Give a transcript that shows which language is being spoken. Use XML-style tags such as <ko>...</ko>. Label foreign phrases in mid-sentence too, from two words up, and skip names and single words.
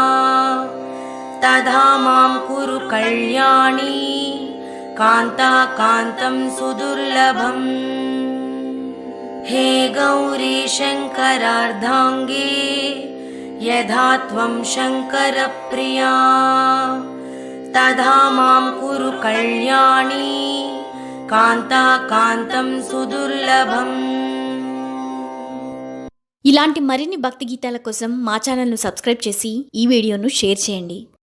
<sa>तथा मां कुरु कल्याणी कान्ताकान्तं सुदुर्लभम् हे गौरी शङ्करार्धाङ्गे यथा त्वं शङ्करप्रिया तथा मां कुरु कल्याणी कान्ताकान्तं सुदुर्लभम्</sa> <te>ఇలాంటి మరిన్ని భక్తి గీతాల కోసం మా ఛానల్ను సబ్స్క్రైబ్ చేసి ఈ వీడియోను షేర్ చేయండి.</te>